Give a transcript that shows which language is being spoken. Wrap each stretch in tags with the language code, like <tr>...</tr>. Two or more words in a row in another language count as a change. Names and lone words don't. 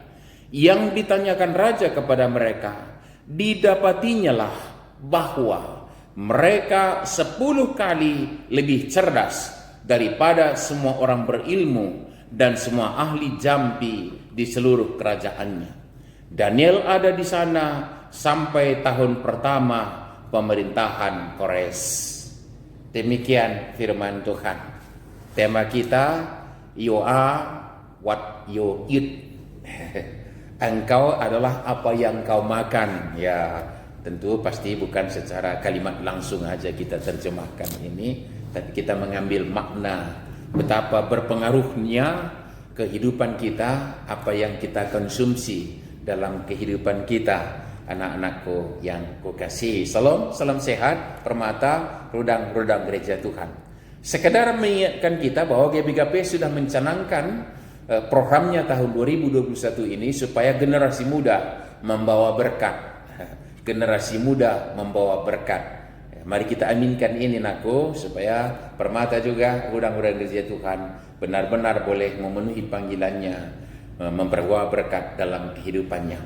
<id>Yang ditanyakan raja kepada mereka, didapatinya lah bahwa mereka 10 kali lebih cerdas daripada semua orang berilmu dan semua ahli jampi di seluruh kerajaannya. Daniel ada di sana sampai tahun pertama pemerintahan Kores. Demikian firman Tuhan. Tema kita,</id> <en>you are what you eat.</en> <id>Engkau adalah apa yang kau makan. Ya, tentu pasti bukan secara kalimat langsung aja kita terjemahkan ini, tapi kita mengambil makna betapa berpengaruhnya kehidupan kita, apa yang kita konsumsi dalam kehidupan kita. Anak-anakku yang kukasihi, salam sehat, permata, rudang gereja Tuhan. Sekedar mengingatkan kita bahwa GBKP sudah mencanangkan programnya tahun 2021 ini supaya generasi muda membawa berkat. Generasi muda membawa berkat. Mari kita aminkan ini nakku, supaya permata juga rudang gereja Tuhan benar-benar boleh memenuhi panggilannya, memperbawa berkat dalam kehidupannya.</id>